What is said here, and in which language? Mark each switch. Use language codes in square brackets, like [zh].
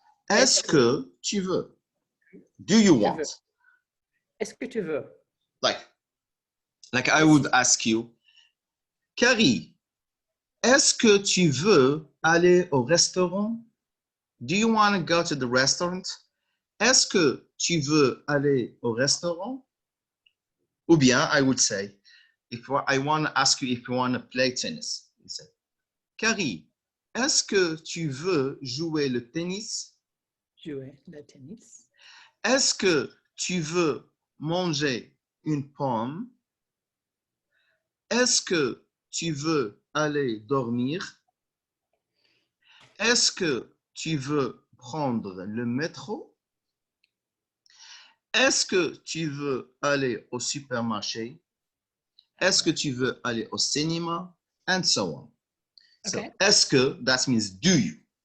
[fr] Est-ce que tu veux? [en] Do you want? [fr] Est-ce que tu veux? [en] Like I would ask you, [fr] Carrie, est-ce que tu veux aller au restaurant? [en] Do you want to go to the restaurant? [fr] Est-ce que tu veux aller au restaurant? Ou bien [en] I would say, if I want to ask you if you want to play tennis, you say, Carrie, [fr] est-ce que tu veux jouer le tennis? Jouer le tennis. Est-ce que tu veux manger une pomme? Est-ce que tu veux aller dormir? Est-ce que tu veux prendre le métro? Est-ce que tu veux aller au supermarché? Est-ce que tu veux aller au cinéma? [en] And so on. So, [fr] est-ce que, [en] that means do you.